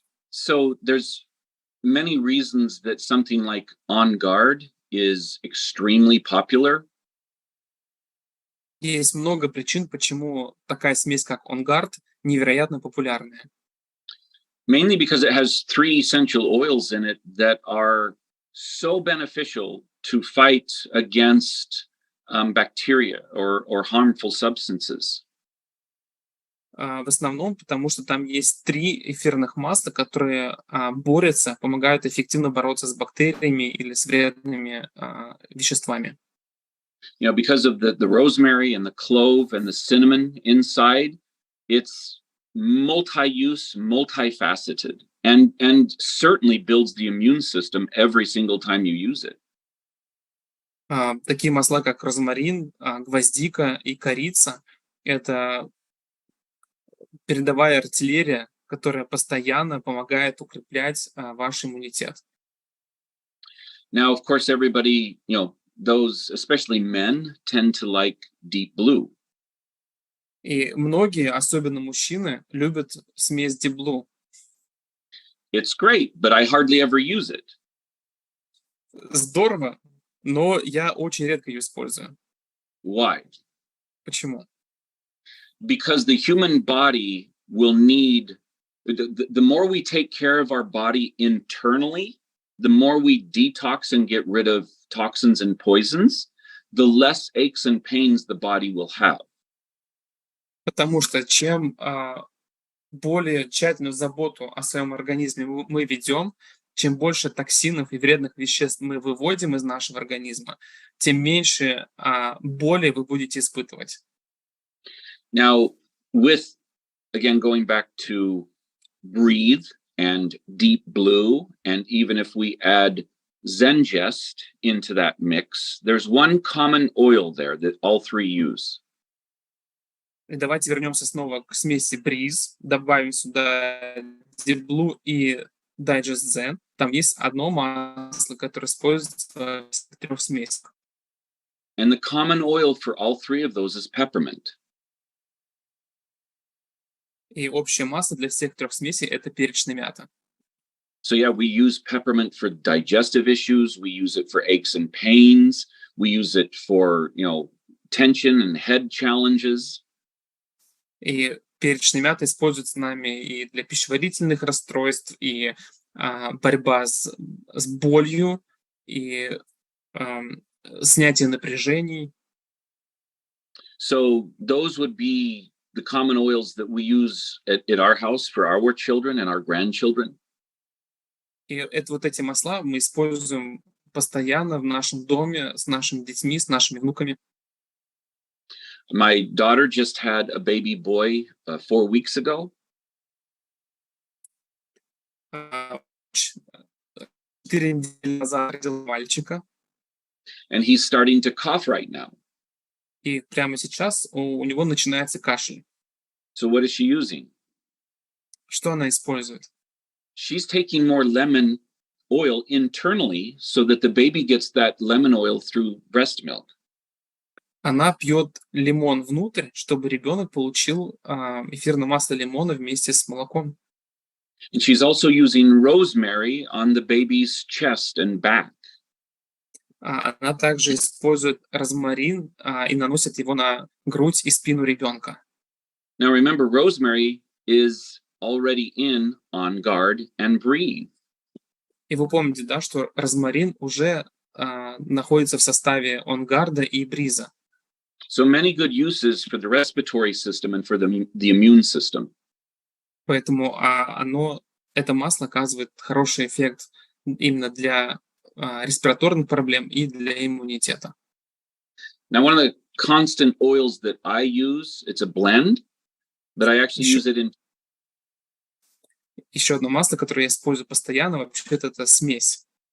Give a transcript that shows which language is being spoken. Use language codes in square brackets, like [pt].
[en] So there's many reasons that something like On Guard is extremely popular. [ru] Есть много причин, почему такая смесь, как On Guard, невероятно популярная. [en] Mainly because it has 3 essential oils in it that are so beneficial to fight against bacteria or harmful substances. [ru] В основном, потому что там есть 3 эфирных масла, которые борются, помогают эффективно бороться с бактериями или с вредными веществами. [en] You know, because of the rosemary and the clove and the cinnamon inside, it's multi-use, multifaceted, and certainly builds the immune system every single time you use it. [ru] Такие масла, как розмарин, гвоздика и корица, это передовая артиллерия, которая постоянно помогает укреплять ваш иммунитет. [en] Now, of course, everybody, you know, those, especially men, tend to like deep blue. [ru] И многие, особенно мужчины, любят смесь Deep Blue. [en] It's great, but I hardly ever use it. [ru] Здорово, но я очень редко ее использую. [en] Why? [ru] Почему? [en] Because the human body will need, the more we take care of our body internally, the more we detox and get rid of toxins and poisons, the less aches and pains the body will have. [ru] Потому что чем более тщательную заботу о своем организме мы ведем, чем больше токсинов и вредных веществ мы выводим из нашего организма, тем меньше боли вы будете испытывать. [en] Now, with, again, going back to breathe and deep blue, and even if we add Zengest into that mix, there's one common oil there that all 3 use. [ru] И давайте вернемся снова к смеси Breeze, добавим сюда Deep Blue и Digest Zen. Там есть одно масло, которое используется в всех 3 смесях. [en] And the common oil for all 3 of those is peppermint. [ru] И общее масло для всех 3 смесей – это перечная мята. [en] So yeah, we use peppermint for digestive issues. We use it for aches and pains. We use it for, you know, tension and head challenges. [ru] И перечная мята используется нами и для пищеварительных расстройств, и борьба с болью, и снятие напряжений. [en] So those would be the common oils that we use at our house for our children and our grandchildren. [ru] И это вот эти масла мы используем постоянно в нашем доме с нашими детьми, с нашими внуками. [en] My daughter just had a baby boy 4 weeks ago. [ru] 4 недели назад родила мальчика, [en] And he's starting to cough right now. [ru] и прямо сейчас у него начинается кашель. [en] So what is she using? [ru] Что она использует? [en] She's taking more lemon oil internally so that the baby gets that lemon oil through breast milk. [ru] Она пьет лимон внутрь, чтобы ребенок получил эфирное масло лимона вместе с молоком. [en] And she's also using rosemary on the baby's chest and back. [ru] Она также использует розмарин и наносит его на грудь и спину ребенка. [en] Now remember, rosemary is already in On Guard and Breathe. [ru] И вы помните, да, что розмарин уже находится в составе онгарда и бриза. [en] So many good uses for the respiratory system and for the immune system. [ru] Поэтому это масло оказывает хороший эффект именно для респираторных проблем и для иммунитета. [en] Now, one of the constant oils that I use, it's a blend, but I actually use it in. [ru] Еще одно масло, которое я использую постоянно, вообще-то это смесь.